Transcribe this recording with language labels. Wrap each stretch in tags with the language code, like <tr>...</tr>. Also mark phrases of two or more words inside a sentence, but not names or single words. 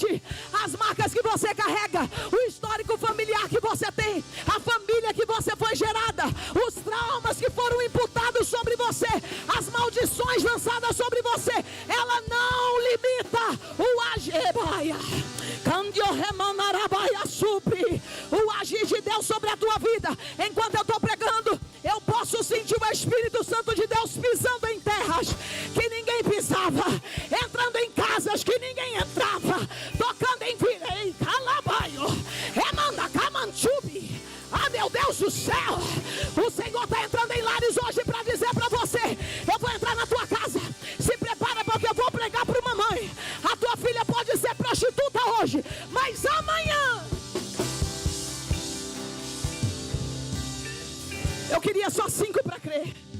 <pt>As marcas que você carrega, o histórico familiar que você tem, a família que você foi gerada, os traumas que foram imputados sobre você, as maldições lançadas sobre você, ela não limita o agir de Deus sobre a tua vida. Enquanto eu estou pregando, eu posso sentir o Espírito Santo de Deus pisando em terras que ninguém pisava, entrando em casas que ninguém entrava, tocando em virei, calabaio, remanda, camanchubi. Ah, meu Deus do céu, o Senhor está entrando em lares hoje para dizer para você: eu vou entrar na tua casa, se prepara, porque eu vou pregar para uma mãe. A tua filha pode ser prostituta hoje, mas amanhã. Eu queria só 5 para crer.</pt>